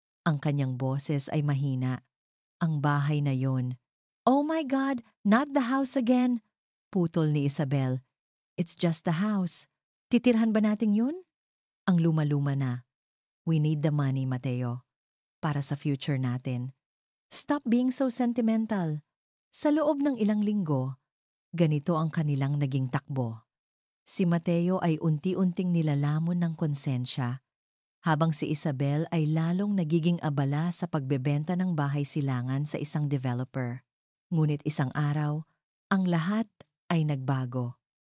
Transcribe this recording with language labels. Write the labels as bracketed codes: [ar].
[tl] Ang kanyang boses ay mahina. Ang bahay na yon. [en] Oh my God, not the house again. [tl] Putol ni Isabel. [en] It's just the house. [tl] Titirhan ba natin yun? Ang luma-luma na. [en] We need the money, Mateo. [tl] Para sa future natin. [en] Stop being so sentimental. [tl] Sa loob ng ilang linggo, ganito ang kanilang naging takbo. Si Mateo ay unti-unting nilalamon ng konsensya, habang si Isabel ay lalong nagiging abala sa pagbebenta ng bahay silangan sa isang developer. Ngunit isang araw, ang lahat ay nagbago.